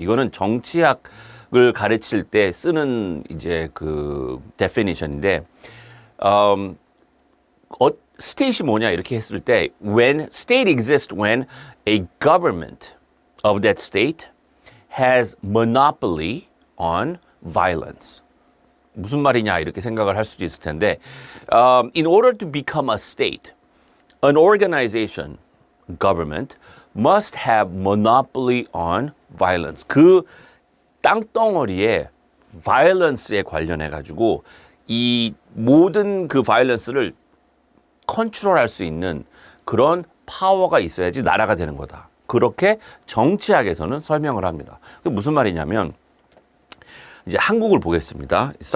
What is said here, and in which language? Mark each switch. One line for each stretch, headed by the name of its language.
Korean: 이거는 정치학을 가르칠 때 쓰는 이제 그 데피니션인데 스테이트이 뭐냐 이렇게 했을 때
English: when state exists when a government of that state has monopoly on violence.
Korean: 무슨 말이냐 이렇게 생각을 할 수도 있을 텐데
English: in order to become a state, an organization, government must have monopoly on violence.
Korean: 그 땅덩어리에 violence에 관련해 가지고 이 모든 그 violence를 컨트롤할 수 있는 그런 파워가 있어야지 나라가 되는 거다. 그렇게 정치학에서는 설명을 합니다. 그게 무슨 말이냐면 이제 한국을 보겠습니다.